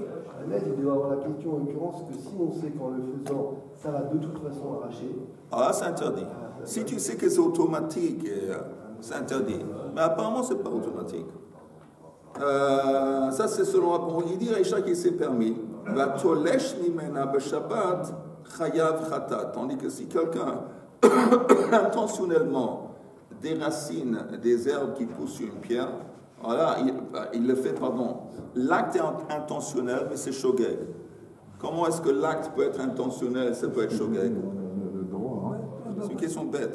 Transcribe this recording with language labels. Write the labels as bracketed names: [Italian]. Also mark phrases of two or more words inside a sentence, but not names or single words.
[French] Là, il doit avoir la question en l'occurrence que si on sait qu'en le faisant, ça va de toute façon arracher. Ah, c'est interdit. Si tu sais que c'est automatique, c'est interdit. Mais apparemment, c'est pas automatique. Ça, c'est selon rapport. Il dit Reisha qui c'est permis. [Hebrew] ותולש ממנה בשבת חייב חטאת. [French] Tandis que si quelqu'un intentionnellement déracine des herbes qui poussent sur une pierre, voilà, il le fait, pardon. L'acte est intentionnel, mais c'est shogeg. Comment est-ce que l'acte peut être intentionnel et ça peut être shogeg? C'est une question bête.